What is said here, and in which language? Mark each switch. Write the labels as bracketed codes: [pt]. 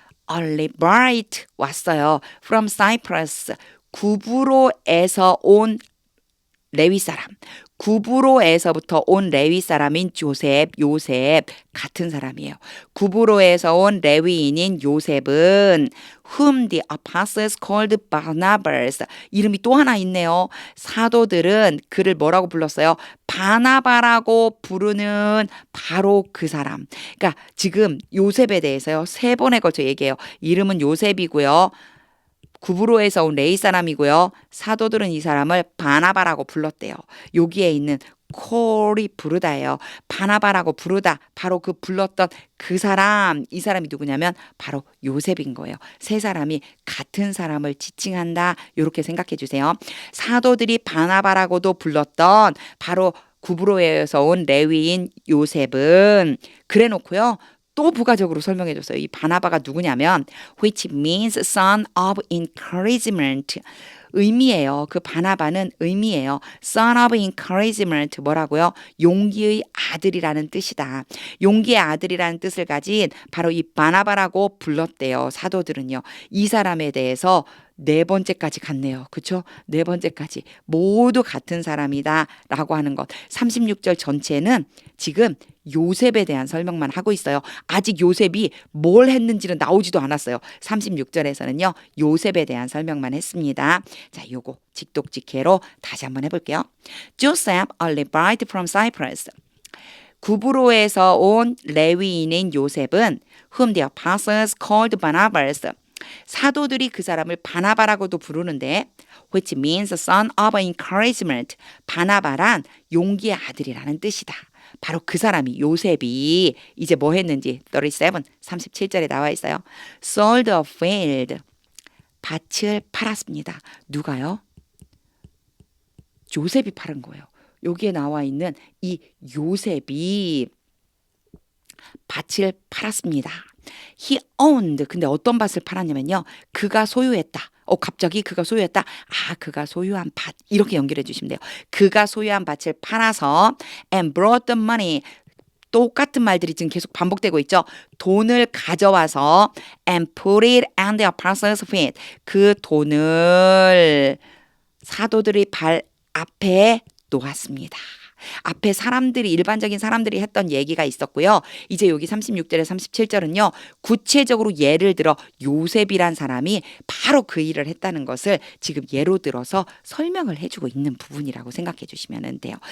[ko] Albright 왔어요. [en] From Cyprus [ko] 구브로에서 온 레위 사람. 구브로에서부터 온 레위 사람인 요셉 같은 사람이에요. 구브로에서 온 레위인인 요셉은 [en] whom the apostles called Barnabas. [ko] 이름이 또 하나 있네요. 사도들은 그를 뭐라고 불렀어요? 바나바라고 부르는 바로 그 사람. 그러니까 지금 요셉에 대해서요. 3번에 걸쳐 얘기해요. 이름은 요셉이고요. 구브로에서 온 레위 사람이고요. 사도들은 이 사람을 바나바라고 불렀대요. 여기에 있는 콜이 부르다예요. 바나바라고 부르다. 바로 그 불렀던 그 사람. 이 사람이 누구냐면 바로 요셉인 거예요. 3사람이 같은 사람을 지칭한다. 이렇게 생각해 주세요. 사도들이 바나바라고도 불렀던 바로 구브로에서 온 레위인 요셉은 그래 놓고요. 또 부가적으로 설명해 줬어요. 이 바나바가 누구냐면 [en] which means son of encouragement. [ko] 의미예요. 그 바나바는 의미예요. [en] son of encouragement [ko] 뭐라고요? 용기의 아들이라는 뜻이다. 용기의 아들이라는 뜻을 가진 바로 이 바나바라고 불렀대요. 사도들은요. 이 사람에 대해서 4번째까지 갔네요. 그렇죠? 4번째까지 모두 같은 사람이다 라고 하는 것. 36절 전체는 지금 요셉에 대한 설명만 하고 있어요. 아직 요셉이 뭘 했는지는 나오지도 않았어요. 36절에서는요. 요셉에 대한 설명만 했습니다. 자, 요거 직독직해로 다시 한번 해볼게요. [en] Joseph, a Levite from Cyprus. [ko] 구브로에서 온 레위인인 요셉은 [en] whom the apostles called Barnabas. [ko] 사도들이 그 사람을 바나바라고도 부르는데 [en] which means son of encouragement. [ko] 바나바란 용기의 아들이라는 뜻이다. 바로 그 사람이 요셉이 이제 뭐 했는지 37절에 나와 있어요. [en] sold a field. [ko] 밭을 팔았습니다. 누가요? 요셉이 팔은 거예요. 여기에 나와 있는 이 요셉이 밭을 팔았습니다. [en] He owned. [ko] 근데 어떤 밭을 팔았냐면요. 그가 소유했다. 갑자기 그가 소유했다. 그가 소유한 밭. 이렇게 연결해 주시면 돼요. 그가 소유한 밭을 팔아서 [en] and brought the money. [ko] 똑같은 말들이 지금 계속 반복되고 있죠. 돈을 가져와서 [en] and put it on the apostles' feet. [ko] 그 돈을 사도들의 발 앞에 놓았습니다. 앞에 사람들이 일반적인 사람들이 했던 얘기가 있었고요. 이제 여기 36절에 37절은요. 구체적으로 예를 들어 요셉이란 사람이 바로 그 일을 했다는 것을 지금 예로 들어서 설명을 해주고 있는 부분이라고 생각해 주시면 돼요.